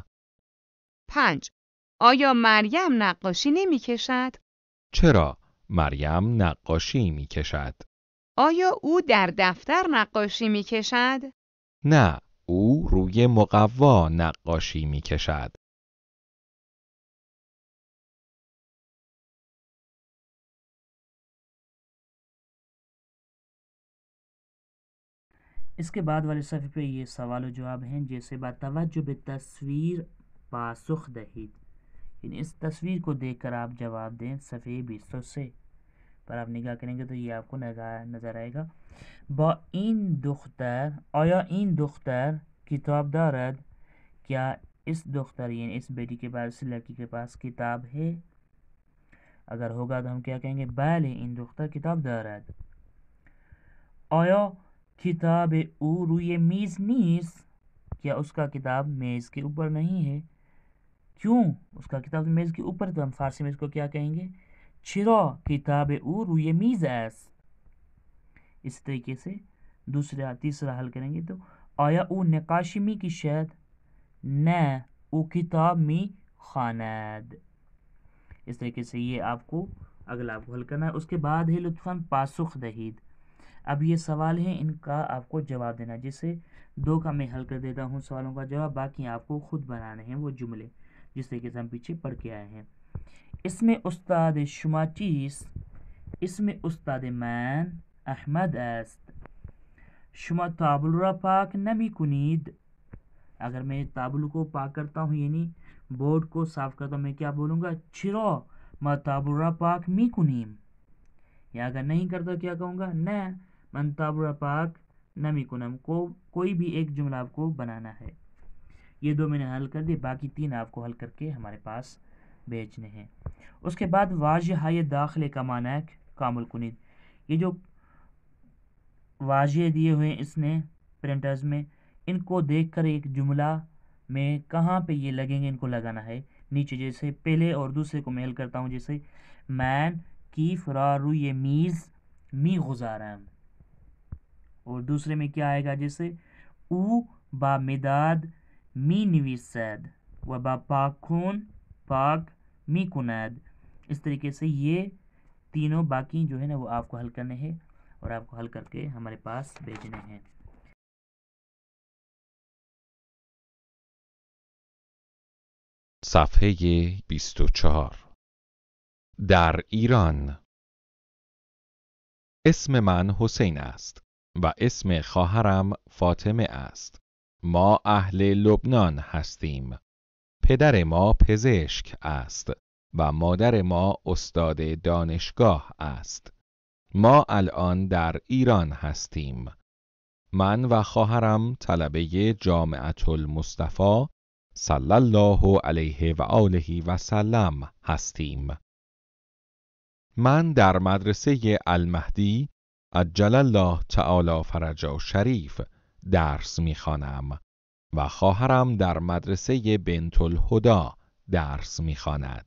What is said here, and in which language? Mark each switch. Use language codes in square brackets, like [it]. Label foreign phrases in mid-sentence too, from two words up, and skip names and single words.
[fa] 5. آیا مریم نقاشی نمی کشد؟ چرا مریم نقاشی می کشد؟ آیا او در دفتر نقاشی می کشد؟ نه، او روی مقوا نقاشی می کشد. [ur] اس کے بعد والے صفحے پہ یہ سوال و جواب ہیں، جیسے [fa] با توجہ به تصویر پاسخ دہید، [ur] یعنی اس تصویر کو دیکھ کر آپ جواب دیں۔ صفحے 203 پر آپ نگاہ کریں گے تو یہ آپ کو نظر آئے گا۔ [fa] با این دختر، آیا این دختر کتاب دارد؟ [ur] کیا اس دختر یعنی اس بیٹی کے پاس، اس لڑکی کے پاس کتاب ہے؟ اگر ہوگا تو ہم کیا کہیں گے؟ [fa] بله این دختر کتاب دارد۔ آیا کتاب او روی میز نیست؟ [ur] کیا اس کا کتاب میز کے اوپر نہیں ہے؟ کیوں اس کا کتاب میز کے اوپر؟ تو ہم فارسی میں اس کو کیا کہیں گے؟ [fa] چرا کتاب او روی میز است۔ [ur] اس طریقے سے تیسرا حل کریں گے تو [fa] آیا او نقاشی می کشد؟ نه او کتاب می خواند۔ [ur] اس طریقے سے یہ آپ کو اگلا آپ کو حل کرنا ہے۔ اس کے بعد ہے [fa] لطفاً پاسخ دہید۔ [ur] اب یہ سوال ہیں، ان کا آپ کو جواب دینا، جسے 2 کا میں حل کر دیتا ہوں سوالوں کا جواب، باقی آپ کو خود بنانے ہیں وہ جملے جس طریقے سے ہم پیچھے پڑھ کے آئے ہیں۔ اس میں [fa] استاد شما چیست؟ [ur] اس میں [fa] استاد من احمد است۔ شما تابلو را پاک نمی کنید؟ [ur] اگر میں تابلو کو پاک کرتا ہوں یعنی بورڈ کو صاف کرتا ہوں، میں کیا بولوں گا؟ [fa] چرا ما تابلو را پاک می کنیم؟ [ur] یا اگر نہیں کرتا کیا کہوں گا؟ [fa] نه من تابلو را پاک نمی کنم۔ [ur] کوئی بھی ایک جملہ آپ کو بنانا ہے۔ یہ 2 میں نے حل کر دی، باقی 3 آپ کو حل کر کے ہمارے پاس بھیجنے ہیں۔ اس کے بعد [fa] واضح های داخل [ur] کا [fa] معنی کامل کنید۔ [ur] یہ جو واضح دیے ہوئے اس نے پرنٹرز میں، ان کو دیکھ کر ایک جملہ میں کہاں پہ یہ لگیں گے ان کو لگانا ہے نیچے۔ جیسے پہلے اور دوسرے کو میں حل کرتا ہوں، جیسے [fa] من کیف را روی میز می گذارم، [ur] اور دوسرے میں کیا آئے گا؟ جیسے [fa] او با مداد می نویسد و با پاکون پاک می کند۔ [ur] اس طریقے سے یہ تینوں باقی جو ہے نا وہ آپ کو حل کرنے ہیں اور آپ کو حل کر کے ہمارے پاس بھیجنے ہیں۔ [fa] صفحه 24. در ایران. اسم من حسین است و اسم خواهرم فاطمه است. ما اهل لبنان هستیم. پدر ما پزشک است و مادر ما استاد دانشگاه است. ما الان در ایران هستیم. من و خواهرم طلبه جامعة المصطفى [ar] صلی الله علیه و آله و سلم [fa] هستیم. من در مدرسه المهدی [ar] عجل الله تعالی فرجه شریف [fa] درس می‌خوانم و خواهرم در مدرسه بنت الهدی درس می‌خواند.